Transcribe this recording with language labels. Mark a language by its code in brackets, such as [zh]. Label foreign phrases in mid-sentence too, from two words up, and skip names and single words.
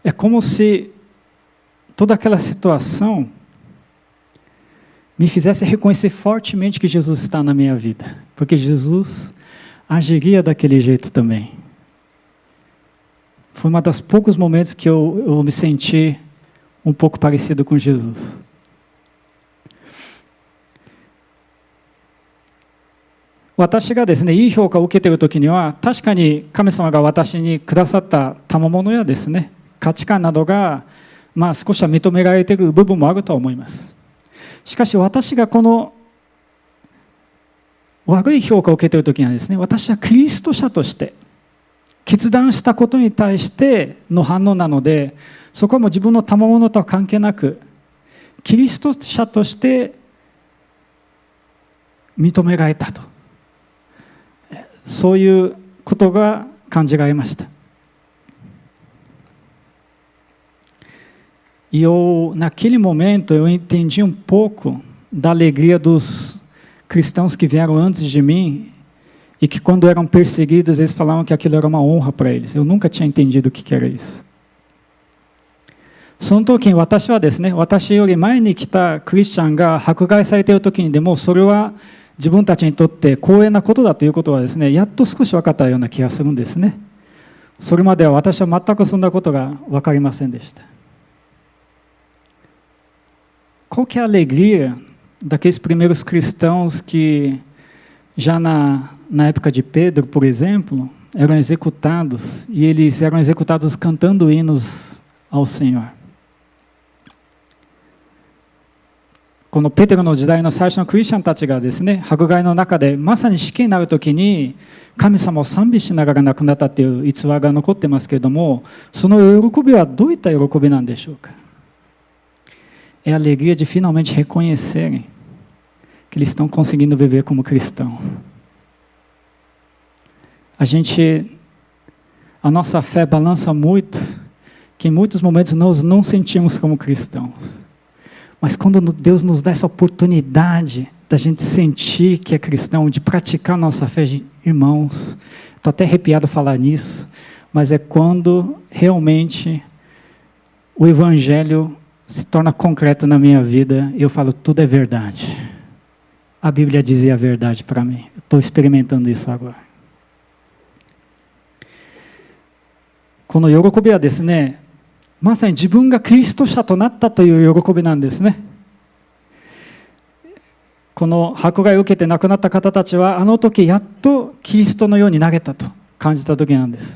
[pt] É como se toda aquela situação me fizesse reconhecer fortemente que Jesus está na minha vida, porque Jesus agiria daquele jeito também. Foi um dos poucos momentos que eu me senti um pouco parecido com Jesus. [ja] Eu 私がですね、いい評価を受けているときには、確かに神様が私にくださった賜物やですね、価値観などが、少しは認められている部分もあると思います。しかし私がこの悪い評価を受けているときにはですね、私はキリスト者として決断したことに対しての反応なので、そこはもう自分の賜物とは関係なく、キリスト者として認められたと、そういうことが感じられました。 [pt] E eu, naquele momento, eu entendi um pouco da alegria dos cristãos que vieram antes de mim e que quando eram perseguidos, eles falavam que aquilo era uma honra para eles. Eu nunca tinha entendido o que era isso. [ja] その時に私はですね、私より前に来たクリスチャンが迫害されている時にでも、それは自分たちにとって光栄なことだということはですね、やっと少し分かったような気がするんですね。それまでは私は全くそんnaことが分かりませんでした。 [pt] Qual que é a alegria daqueles primeiros cristãos que, já na época de Pedro, por exemplo, eram executados, e eles eram executados cantando hinos ao Senhor. [ja] このペテロの時代の最初のクリスチャンたちがですね、迫害の中でまさに死刑になるときに神様を賛美しながら亡くなったという逸話が残ってますけれども、その喜びはどういった喜びなんでしょうか。 [pt] É a alegria de finalmente reconhecerem que eles estão conseguindo viver como cristão. A nossa fé balança muito, que em muitos momentos nós não sentimos como cristãos. Mas quando Deus nos dá essa oportunidade da gente sentir que é cristão, de praticar nossa fé, irmãos, estou até arrepiado falar nisso, mas é quando realmente o Evangelho se torna concreto na minha vida e eu falo, tudo é verdade. A Bíblia dizia a verdade para mim. Estou experimentando isso agora. [ja] この喜びはですね、まさに自分がキリスト者となったという喜びなんですね。この迫害を受けて亡くなった方たちは、あの時やっとキリストのようになれたと感じた時なんです。